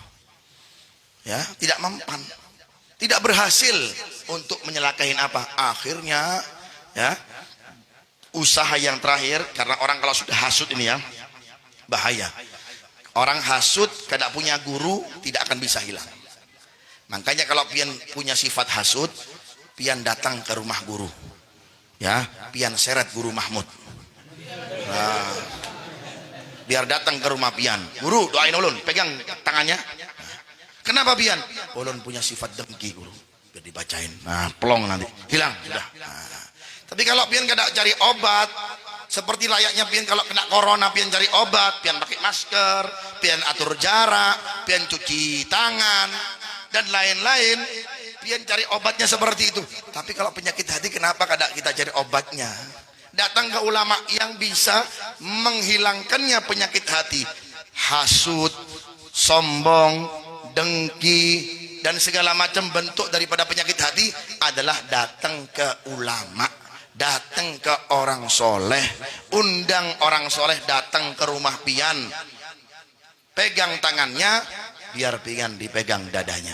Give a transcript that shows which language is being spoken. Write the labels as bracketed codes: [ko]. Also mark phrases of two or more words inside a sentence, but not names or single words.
[id] Ya, tidak mempan. Tidak berhasil untuk menyelakain apa? Akhirnya ya, usaha yang terakhir, karena orang kalau sudah hasut ini ya, bahaya. Orang hasut kada punya guru tidak akan bisa hilang. Makanya kalau pian punya sifat hasut, pian datang ke rumah guru. Ya, pian seret guru Mahmud. Nah, biar datang ke rumah pian, guru doain ulun, pegang tangannya. Kenapa pian? Ulun punya sifat dengki guru, biar dibacain. Nah, plong nanti hilang sudah. Nah, tapi kalau pian kada cari obat, seperti layaknya pian kalau kena corona, pian cari obat, pian pakai masker, pian atur jarak, pian cuci tangan dan lain-lain, pian cari obatnya seperti itu. Tapi kalau penyakit hati, kenapa kada kita cari obatnya? Datang ke ulama yang bisa menghilangkannya penyakit hati. Hasud, sombong, dengki, dan segala macam bentuk daripada penyakit hati adalah datang ke ulama, datang ke orang soleh, undang orang soleh datang ke rumah pian, pegang tangannya, biar pian dipegang dadanya.